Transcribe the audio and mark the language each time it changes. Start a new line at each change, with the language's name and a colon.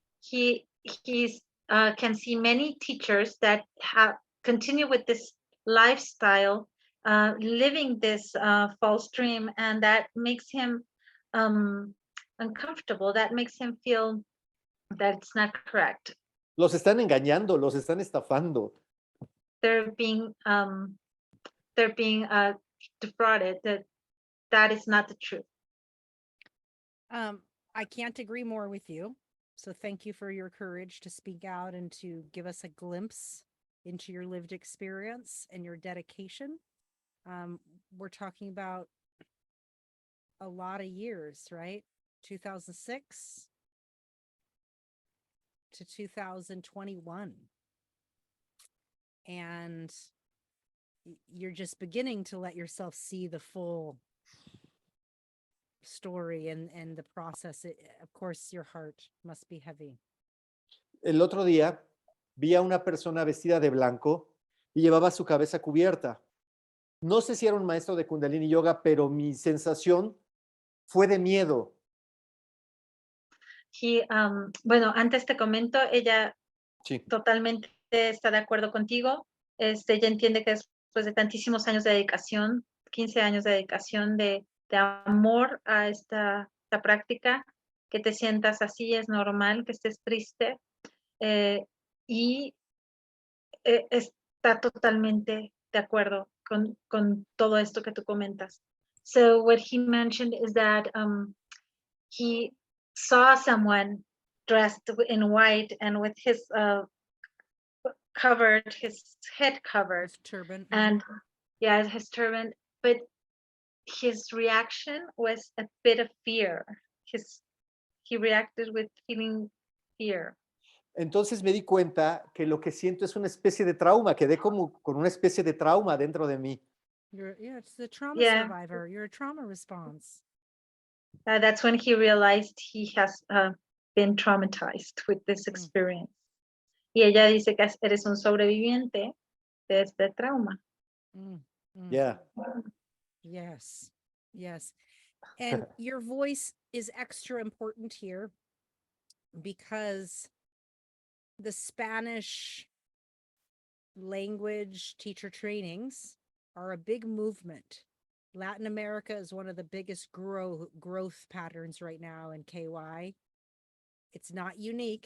English: He can see many teachers that have continue with this lifestyle, living this false dream, and that makes him uncomfortable. That makes him feel that it's not correct.
Spanish: Los están engañando, los están estafando.
English: They're being defrauded. That is not the truth. I can't agree more with you. So thank you for your courage to speak out and to give us a glimpse into your lived experience and your dedication. We're talking about a lot of years, right? 2006 to 2021. And you're just beginning to let yourself see the full story and the process. Of course, your heart must be heavy.
Spanish: El otro día vi a una persona vestida de blanco y llevaba su cabeza cubierta. No sé si era un maestro de Kundalini Yoga, pero mi sensación fue de miedo. Bueno, antes te comento, ella Sí. totalmente está de acuerdo contigo. Ella entiende que después de tantísimos años de dedicación, 15 años de dedicación de amor a esta práctica, que te sientas así, es normal, que estés triste, y está totalmente de acuerdo con todo esto que tú comentas.
English: So what he mentioned is that he saw someone dressed in white and with his head covered, His turban. and yeah, his turban, but his reaction was a bit of fear. He reacted with feeling fear.
Spanish: Entonces me di cuenta que lo que siento es una especie de trauma, quedé como con una especie de trauma dentro de mí.
English: It's the trauma Yeah. survivor. You're a trauma response. That's when he realized he has been traumatized with this experience.
Spanish: Y ella dice que eres un sobreviviente de este trauma.
English: Yeah. Yes. Yes. And your voice is extra important here because the Spanish language teacher trainings are a big movement. Latin America is one of the biggest growth patterns right now in KY. It's not unique.